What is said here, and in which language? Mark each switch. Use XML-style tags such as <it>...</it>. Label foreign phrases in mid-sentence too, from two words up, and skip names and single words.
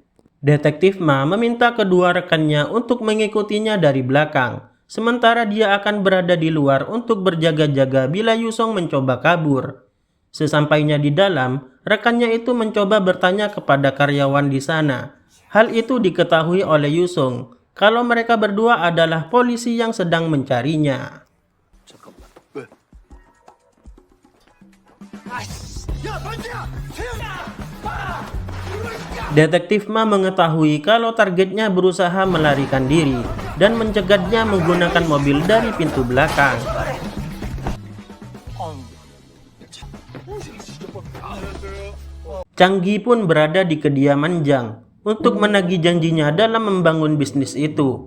<id>Detektif Ma meminta kedua rekannya untuk mengikutinya dari belakang, sementara dia akan berada di luar untuk berjaga-jaga bila Yusung mencoba kabur. Sesampainya di dalam, rekannya itu mencoba bertanya kepada karyawan di sana. Hal itu diketahui oleh Yusung kalau mereka berdua adalah polisi yang sedang mencarinya.</id> <ko>잠깐만. 왜? 야, 던지야! 세영아!</ko> <id>Detektif Ma mengetahui kalau targetnya berusaha melarikan diri dan mencegatnya menggunakan mobil dari pintu belakang. Changgi pun berada di kediaman Jang untuk menagih janjinya dalam membangun bisnis itu.</id>